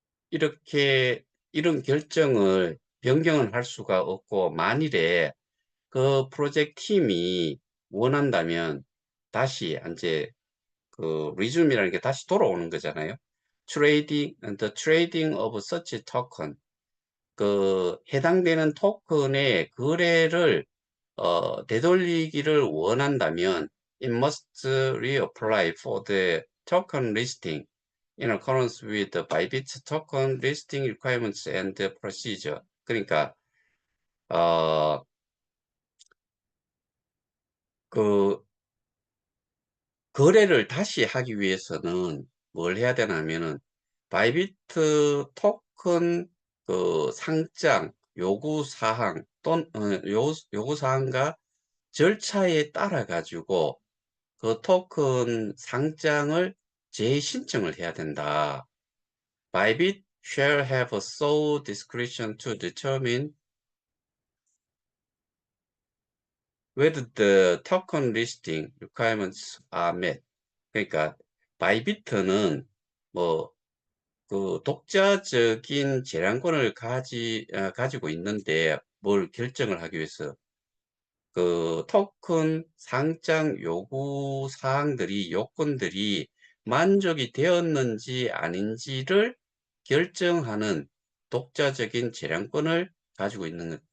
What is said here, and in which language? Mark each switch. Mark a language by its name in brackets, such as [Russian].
[Korean] 이렇게 이런 결정을 변경을 할 수가 없고, 만일에 그 프로젝트 팀이 원한다면 다시 이제 resume이라는 게 다시 돌아오는 거잖아요. [English] the trading of such token. [Korean] 해당되는 토큰의 거래를 되돌리기를 원한다면 [English] it must reapply for the token listing in accordance with the Bybit token listing requirements and procedure. [Korean] 그러니까 어, 그 거래를 다시 하기 위해서는 뭘 해야 되나 하면은 바이비트 토큰 상장 요구 사항 또는 요구 사항과 절차에 따라 가지고 그 토큰 상장을 재신청을 해야 된다. [English] Bybit shall have sole discretion to determine whether the token listing requirements are met. [Korean] 그러니까 바이비트는 뭐 독자적인 재량권을 가지고 있는데, 뭘 결정을 하기 위해서 토큰 상장 요구 사항들이 요건들이 만족이 되었는지 아닌지를 결정하는 독자적인 재량권을 가지고 있는 것.